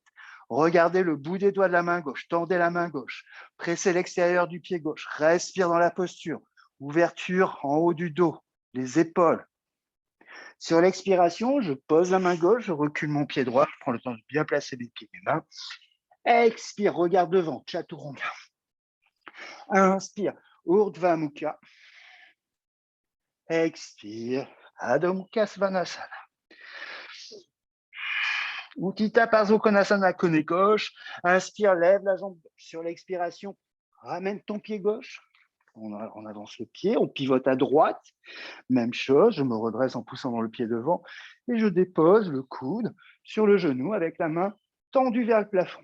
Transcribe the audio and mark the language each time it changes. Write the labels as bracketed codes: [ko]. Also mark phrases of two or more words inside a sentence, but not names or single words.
[fr] Regardez le bout des doigts de la main gauche, tendez la main gauche, pressez l'extérieur du pied gauche, respire dans la posture, ouverture en haut du dos, les épaules. Sur l'expiration, je pose la main gauche, je recule mon pied droit, je prends le temps de bien placer mes pieds et mes mains. Expire, regarde devant, Chaturanga. Inspire, Urdhva Mukha. Expire, Adho Mukha Svanasana. Utthita Parso Konasana, cône gauche. Inspire, lève la jambe gauche. Sur l'expiration, ramène ton pied gauche. On avance le pied, on pivote à droite. Même chose, je me redresse en poussant dans le pied devant et je dépose le coude sur le genou avec la main tendue vers le plafond.